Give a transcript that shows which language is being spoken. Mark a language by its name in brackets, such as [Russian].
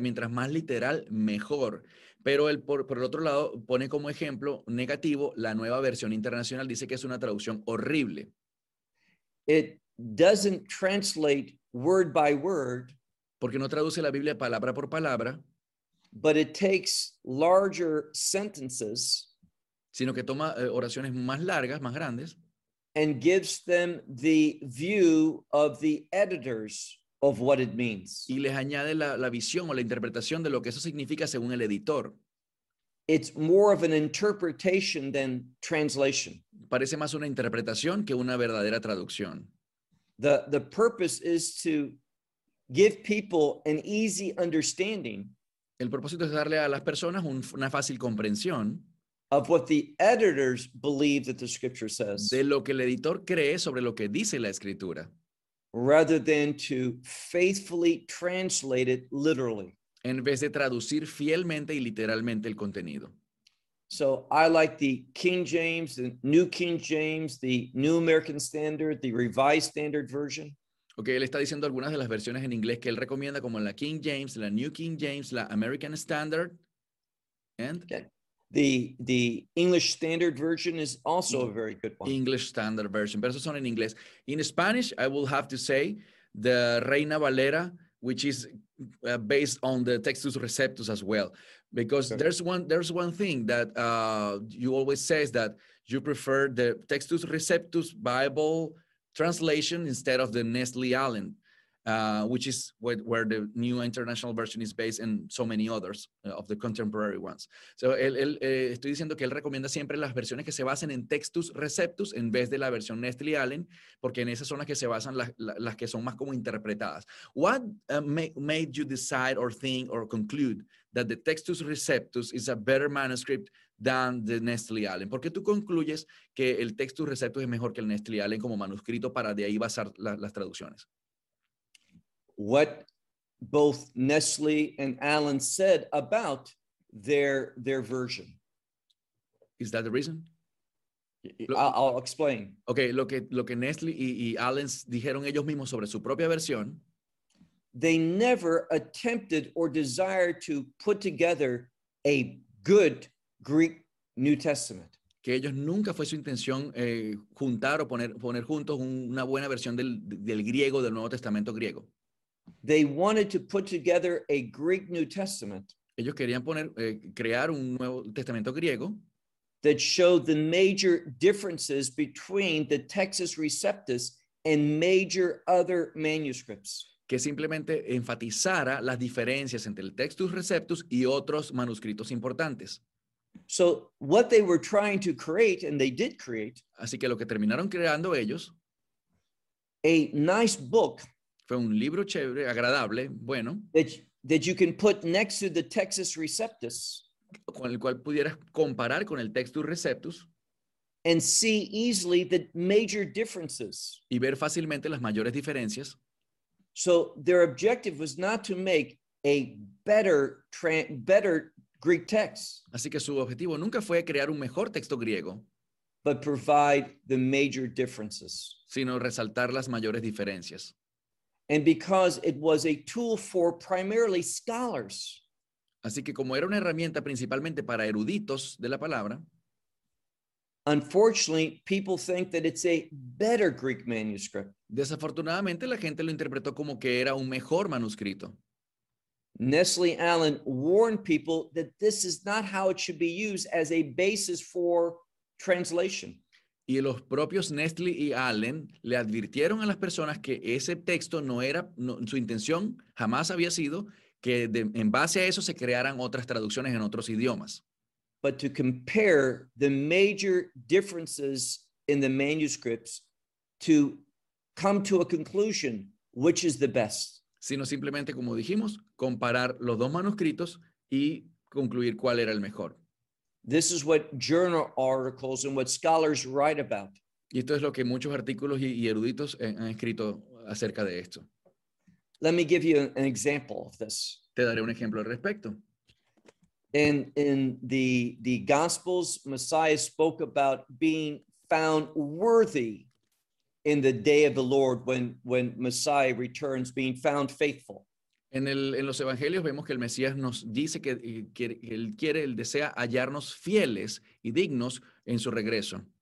[Spanish] Mientras más literal, mejor. Pero él, por el otro lado, pone como ejemplo negativo la Nueva Versión Internacional. Dice que es una traducción horrible. [English] It doesn't translate word by word. [Spanish] Porque no traduce la Biblia palabra por palabra. [English] But it takes larger sentences, [Spanish] sino que toma oraciones más largas, más grandes, [English] and gives them the view of the editors of what it means. [Spanish] Y les añade la visión o la interpretación de lo que eso significa según el editor. [English] It's more of an interpretation than translation. [Spanish] Parece más una interpretación que una verdadera traducción. [English] The purpose is to give people an easy understanding. [Spanish] El propósito es darle a las personas una fácil comprensión [English] of what the editors believe that the scripture says, [Spanish] de lo que el editor cree sobre lo que dice la escritura, [English] rather than to faithfully translate it literally, [Spanish] en vez de traducir fielmente y literalmente el contenido. [English] So I like the King James, the New King James, the New American Standard, the Revised Standard Version. [Spanish] Okay, él está diciendo algunas de las versiones en inglés que él recomienda, como la King James, la New King James, la American Standard, [English] and okay. The English Standard Version is also a very good one. [Spanish] English Standard Version, pero esos son en inglés. [English] In Spanish, I will have to say the Reina Valera, which is based on the Textus Receptus as well, because okay. there's one thing that you always say is that you prefer the Textus Receptus Bible translation instead of the Nestle Allen, which is where the New International Version is based, and so many others of the contemporary ones. [Spanish] So, estoy diciendo que él recomienda siempre las versiones que se basen en Textus Receptus en vez de la versión Nestle Allen, porque en esas son las que se basan las que son más como interpretadas. [English] What made you decide or think or conclude that the Textus Receptus is a better manuscript than the Nestle Allen? [Spanish] ¿Por qué tú concluyes que el Textus Receptus es mejor que el Nestle Allen como manuscrito para de ahí basar las traducciones? [English] What both Nestle and Allen said about their version. Is that the reason? I'll explain. [Spanish] Okay, lo que Nestle y Allen dijeron ellos mismos sobre su propia versión. [English] They never attempted or desired to put together a good Greek New Testament. [Spanish] Que ellos nunca fue su intención juntar o poner juntos una buena versión del griego, del Nuevo Testamento griego. [English] They wanted to put together a Greek New Testament. [Spanish] Ellos querían crear un Nuevo Testamento griego [English] that showed the major differences between the Textus Receptus and major other manuscripts. [Spanish] Que simplemente enfatizara las diferencias entre el Textus Receptus y otros manuscritos importantes. [English] So what they were trying to create, and they did create, [Spanish] así que lo que terminaron creando ellos, [English] a nice book. [Spanish] Fue un libro chévere, agradable, bueno. [English] That you can put next to the Textus Receptus. [Spanish] Con el cual pudieras comparar con el Textus Receptus. [English] And see easily the major differences. [Spanish] Y ver fácilmente las mayores diferencias. [English] So their objective was not to make a better Greek texts. [Spanish] Así que su objetivo nunca fue crear un mejor texto griego, [English] but provide the major differences, [Spanish] sino resaltar las mayores diferencias. [English] And because it was a tool for primarily scholars. [Spanish] Así que como era una herramienta principalmente para eruditos de la palabra, [English] unfortunately, people think that it's a better Greek manuscript. [Spanish] Desafortunadamente, la gente lo interpretó como que era un mejor manuscrito. [English] Nestle Allen warned people that this is not how it should be used as a basis for translation. [Spanish] Y los propios Nestle y Allen le advirtieron a las personas que ese texto no era, no, su intención jamás había sido que de, en base a eso se crearan otras traducciones en otros idiomas. [English] But to compare the major differences in the manuscripts to come to a conclusion which is the best. [Spanish] Sino simplemente, como dijimos, comparar los dos manuscritos y concluir cuál era el mejor. [English] This is what journal articles and what scholars write about. [Spanish] Y esto es lo que muchos artículos y eruditos han escrito acerca de esto. [English] Let me give you an example of this. [Spanish] Te daré un ejemplo al respecto. [English] In the Gospels, Messiah spoke about being found worthy in the day of the Lord when Messiah returns, being found faithful. [Spanish] En los Evangelios vemos que el Mesías nos dice que él quiere, él desea hallarnos fieles y dignos en su regreso.